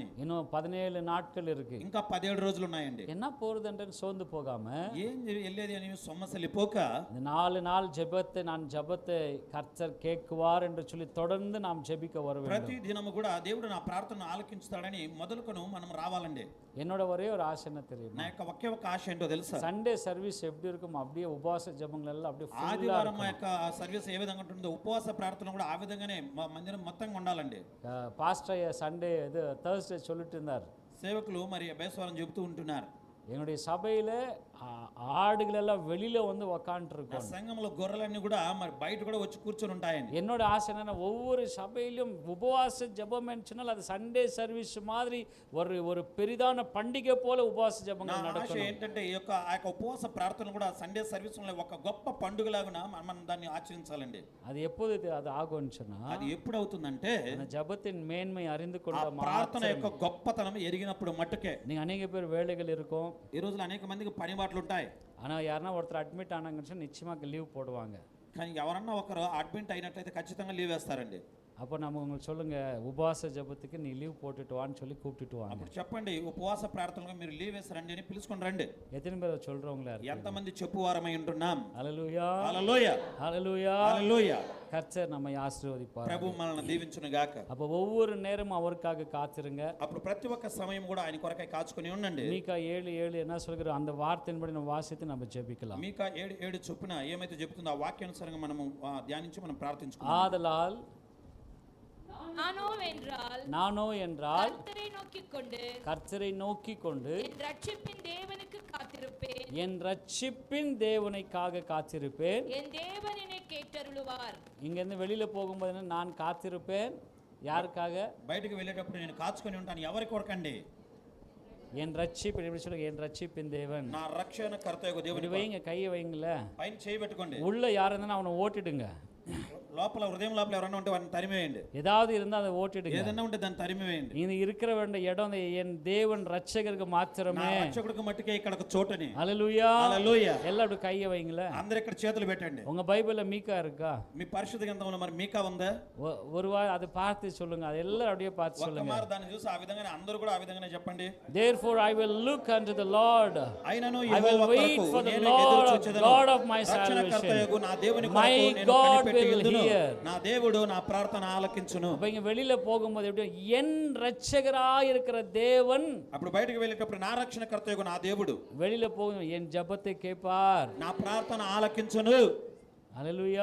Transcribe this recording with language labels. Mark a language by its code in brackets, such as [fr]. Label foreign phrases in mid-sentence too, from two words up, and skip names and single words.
[ta] இன்னும் 17 நாட்கள் இருக்கு. [te] ఇంకా 17 రోజులు ఉన్నాయండి. [ta] என்ன போறதுன்னு சோர்ந்து போகாம [te] ఏం వెళ్ళేది అని సొమ్మసలిపోక [ta] இந்த 4 நாள் ஜெபத்தை ஜெபத்தை கர்த்தர் கேட்குவார் என்று சொல்லி தொடர்ந்து நாம் ஜெபிக்க வர வேண்டும். [te] ప్రతి దినము కూడా దేవుడు నా ప్రార్థన ఆలకించుతాడని మొదలుకొను మనం రావాలండి. [ta] என்னோட ஒரே ஒரு ஆசை என்ன தெரியுமா? [te] నా యొక్క ఒకే ఒక ఆశ ఏంటో తెలుసా? [en] Sunday service [ta] எப்படி இருக்கும் அப்படியே உபவாச ஜெபங்கள் எல்லாம் அப்படியே full-ஆ [te] ఆదివారం [ta] இருக்கும். [te] యొక్క సర్వీస్ ఏ విధంగా ఉంటుందో ఉపవాస ప్రార్థన కూడా ఆ విధంగానే మందిరం మొత్తంగా ఉండాలండి. [en] pastor Sunday [ta] இது Thursday சொல்லிட்டு இருந்தார், [te] సేవకులు మరి అభ్యాసవారం చెబుతూ ఉంటున్నారు, [ta] என்னுடைய சபையில ஆடுகள் எல்லாம் வெளியில வந்து [te] నా [ta] உக்காந்துருக்கும். [te] సంఘంలో గొర్రెలన్నీ కూడా మరి బయట కూడా వచ్చి కూర్చొని ఉంటాయండి. [ta] என்னோட ஆசை என்னன்னா ஒவ்வொரு சபையிலும் உபவாச ஜெபம் சொன்னால் அது [en] Sunday service [ta] மாதிரி ஒரு பெரிதான பண்டிகை போல உபவாச [te] నా [ta] ஜெபங்கள் [te] ఆశ [ta] நடக்கணும். [te] ఏంటంటే ఈ యొక్క ఆ యొక్క ఉపవాస ప్రార్థన కూడా [en] Sunday service [te] ఒక గొప్ప పండుగలాగా మనం దాన్ని ఆచరించాలండి. [ta] அது எப்போது அது ஆகும்னு சொன்னா [te] అది ఎప్పుడు అవుతుందంటే [ta] அந்த ஜெபத்தின் மேன்மை அறிந்து [te] ఆ [ta] கொண்ட [te] ప్రార్థన యొక్క గొప్పతనం ఎరిగినప్పుడు మట్టుకే. [ta] நீங்க அநேக பேர் வேலைகள் இருக்கும், [te] ఈ రోజుల్లో అనేక మందికి పని బాటలు ఉంటాయి, [ta] ஆனா யாருன்னா ஒருத்தர் அட்மிட் ஆனாங்கன்னு சொன்னா நிச்சயமாக லீவ் போடுவாங்க. [te] కానీ ఎవరన్నా ఒకరు అడ్మిట్ అయినట్లయితే ఖచ్చితంగా లీవ్ వేస్తారండి. [ta] அப்போ நம்ம உங்களுக்கு சொல்லுங்க, உபவாச ஜெபத்துக்கு நீ லீவ் போட்டுட்டு வான்னு சொல்லி கூப்பிட்டுட்டு வாங்க. [te] అప్పుడు చెప్పండి, ఉపవాస ప్రార్థనగా మీరు లీవ్ వేసి రండి అని పిలుచుకొని రండి. [ta] எத்தனை பேர் சொல்றவங்களா இருக்கு? [te] ఎంతమంది చెప్పువారమై ఉంటున్నాం? [ta] ஹல்லேலூயா, [te] హల్లెలూయా, [ta] ஹல்லேலூயா. [te] హల్లెలూయా. [ta] கர்த்தர் நம்மை ఆశీర్వదిப்பார். [te] ప్రభు మనల్ని దీవించును గాక. [ta] அப்போ ஒவ்வொரு நேரமும் அவருக்காக காத்திருங்க. [te] అప్పుడు ప్రతి ఒక్క సమయం కూడా ఆయన కొరకై కాచుకొని ఉండండి. [ta] மீகா 7:7 என்ன சொல்கிறோம் அந்த வார்த்தையின்படி நம்ம வாசித்து நம்ம ஜெபிக்கலாம். [te] మీకా 7:7 చొప్పున ఏమైతే చెప్తుందో ఆ వాక్యానుసారంగా మనము ధ్యానించి మనం ప్రార్థించుకుందాం. [ta] ஆதலால் நான் நானோ என்றால் கர்த்தரை நோக்கிக் கொண்டு என் ரட்சிப்பின் தேவனுக்காக காத்திருப்பேன். என் தேவன் என்னை கேட்டருளுவார். இங்கிருந்து வெளியில போகும்போது நான் காத்திருப்பேன். யாருக்காக? [te] బయటికి వెళ్ళేటప్పుడు నేను కాచుకొని ఉంటాను. ఎవరి కొరకండి? [ta] என் ரட்சிப்பு எப்படி சொல்லுங்க? என் ரட்சிப்பின் தேவன். [te] నా రక్షణ కర్తయగు దేవుని [ta] வைங்க, கையை வைங்கள. [te] పైన చేయి పెట్టుకోండి. [ta] உள்ள யார் இருந்தாலும் அவனை ஓட்டிடுங்க. [te] లోపల హృదయం లోపల ఎవరైనా ఉంటే వారిని తరిమేయండి. [ta] ஏதாவது இருந்தா அதை ஓட்டிடுங்க. [te] ఏదైనా ఉంటే దాన్ని తరిమేయండి. [ta] இது இருக்கிற வேண்டிய இடம் என் தேவன் ரட்சகருக்கு மாத்திரமே. [te] నా రక్షకుడికి మట్టుకే ఇక్కడకు చోటని. హల్లెలూయా హల్లెలూయా. [ta] எல்லாரும் கையை வைங்கள. [te] అందరూ ఇక్కడ చేతులు పెట్టండి. [ta] உங்க பைபிள்ல மீகா இருக்கா? [te] మీ పరిశుద్ధ గ్రంథంలో మరి మీకా ఉందా? [ta] ஒரு வாரம் அதை பார்த்து சொல்லுங்க. அது எல்லாரும் அப்படியே பார்த்து சொல்லுங்க. [te] ఒక్కమారు దాన్ని చూసి ఆ విధంగానే అందరూ కూడా ఆ విధంగానే చెప్పండి. [en] Therefore I will look unto the Lord. [te] అయినను [en] I will [te] యెహోవా [en] wait [te] కొరకు [en] for the [te] నేను [en] Lord, [te] ఎదురు చూచెదను. [en] God of my [te] రక్షణకర్తయగు [en] salvation. [te] నా దేవుని [en] My [te] కొరకు నేను [en] God [te] కనిపెట్టి [en] will [te] ఉందును. [en] hear. [te] నా దేవుడు నా ప్రార్థన ఆలకించును. [ta] அப்ப இங்க வெளியில போகும்போது எப்படி என் ரட்சகராய் இருக்கிற தேவன் [te] అప్పుడు బయటికి వెళ్ళేటప్పుడు నా రక్షణకర్తయగు నా దేవుడు [ta] வெளியில போகும் என் ஜெபத்தை கேட்பார். [te] నా ప్రార్థన ఆలకించును. [ta] ஹல்லேலூயா.